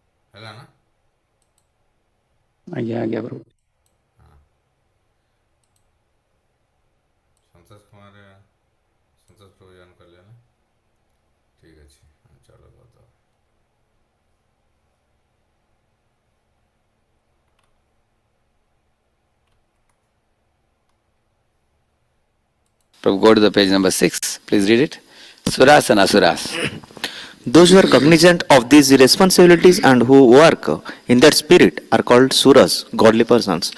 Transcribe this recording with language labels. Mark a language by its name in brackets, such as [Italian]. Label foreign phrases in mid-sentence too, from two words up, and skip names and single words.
[Odia] ହେଲା ନା? ଆଜ୍ଞା ଆଜ୍ଞା ପ୍ରଭୁ। ହଁ, ସନ୍ତୋଷ କୁମାର ସନ୍ତୋଷ ପ୍ରଭୁ ଜଏନ୍ କଲେ ନା? ଠିକ୍ ଅଛି, ଚାଲୁ କରିଦେବା। [English] Prabhu, go to the page number 6. Please read it. Suras and Asuras. Those who are cognizant of these responsibilities and who work in that spirit are called suras, godly persons.